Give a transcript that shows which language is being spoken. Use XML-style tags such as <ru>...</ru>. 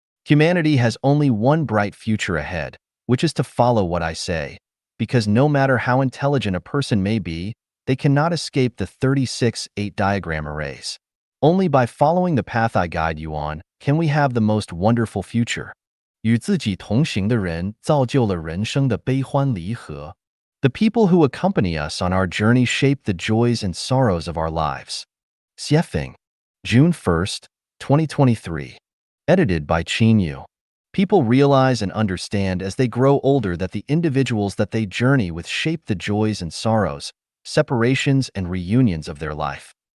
<en>Humanity has only one bright future ahead, which is to follow what I say, because no matter how intelligent a person may be, they cannot escape the 36-8 diagram arrays. Only by following the path I guide you on can we have the most wonderful future.</en> <zh>与自己同行的人造就了人生的悲欢离合.</zh> <en>The people who accompany us on our journey shape the joys and sorrows of our lives. Xiefeng, June 1st, 2023. Edited by Qin Yu. People realize and understand as they grow older that the individuals that they journey with shape the joys and sorrows, separations and reunions of their life.</en>